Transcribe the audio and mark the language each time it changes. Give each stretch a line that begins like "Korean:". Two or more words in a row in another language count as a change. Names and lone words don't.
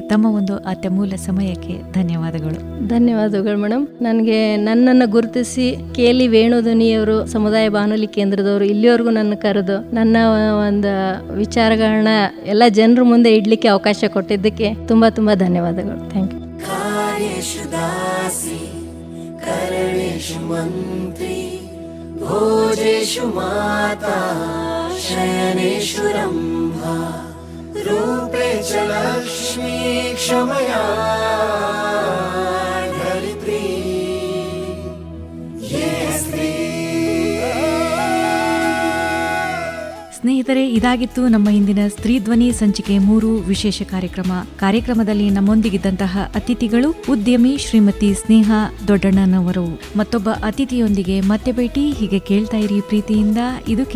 Kannada: ತಮ್ಮ ಒಂದು ಅತ್ಯಮೂಲ್ಯ ಸಮಯಕ್ಕೆ ಧನ್ಯವಾದಗಳು ಮೇಡಮ್. ನನಗೆ ನನ್ನನ್ನು ಗುರುತಿಸಿ KL ವೇಣುಧ್ವನಿಯವರು ಸಮುದಾಯ ಬಾನುಲಿ ಕೇಂದ್ರದವರು ಇಲ್ಲಿವರೆಗೂ ನನ್ನ ಕರೆದು ನನ್ನ ಒಂದು ವಿಚಾರಗಳನ್ನ ಎಲ್ಲ ಜನರ ಮುಂದೆ ಇಡ್ಲಿಕ್ಕೆ ಅವಕಾಶ ಕೊಟ್ಟಿದ್ದಕ್ಕೆ ತುಂಬ ಧನ್ಯವಾದಗಳು.
English: thank you.
Sanskrit: कार्येषु दासी करणेषु मन्त्री भोजेषु माता शयनेषु रम्भा रूपे च लक्ष्मी क्षमया धरित्री ये स्त्री.
Kannada: ಸ್ನೇಹಿತರೆ, ಇದಾಗಿತ್ತು ನಮ್ಮ ಇಂದಿನ ಸ್ತ್ರೀ ಧ್ವನಿ ಸಂಚಿಕೆ 3 ವಿಶೇಷ ಕಾರ್ಯಕ್ರಮದಲ್ಲಿ ನಮ್ಮೊಂದಿಗಿದ್ದಂತಹ ಅತಿಥಿಗಳು ಉದ್ಯಮಿ ಶ್ರೀಮತಿ ಸ್ನೇಹಾ ದೊಡ್ಡಣ್ಣನವರು. ಮತ್ತೊಬ್ಬ ಅತಿಥಿಯೊಂದಿಗೆ ಮತ್ತೆ ಭೇಟಿ. ಹೀಗೆ ಕೇಳ್ತಾ ಇರಿ ಪ್ರೀತಿಯಿಂದ.